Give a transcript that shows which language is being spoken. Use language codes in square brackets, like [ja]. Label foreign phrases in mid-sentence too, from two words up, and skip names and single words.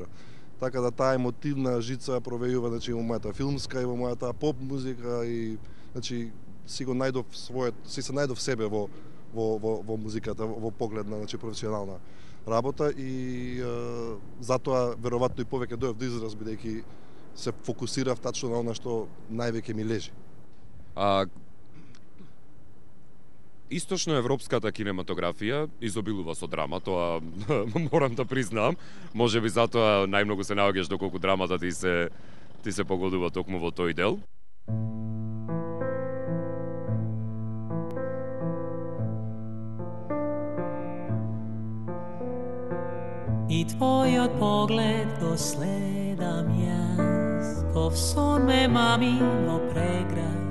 [mk] Така да таа емотивна жица провејува, значи во мојата филмска и во мојата поп музика и значи си се најдов себе во музиката во поглед на значи професионална работа и затоа веројатно и повеќе дојдов до израз бидејќи се фокусирав тачно на она што највеќе ми лежи. Источноевропската кинематографија изобилува со драма, тоа морам да признам. Можеби затоа најмногу се наоѓаш доколку драмата ти се погодува токму во тој дел. I tvojot pogled go sledam jaz, ko v son me mamilo pregraj.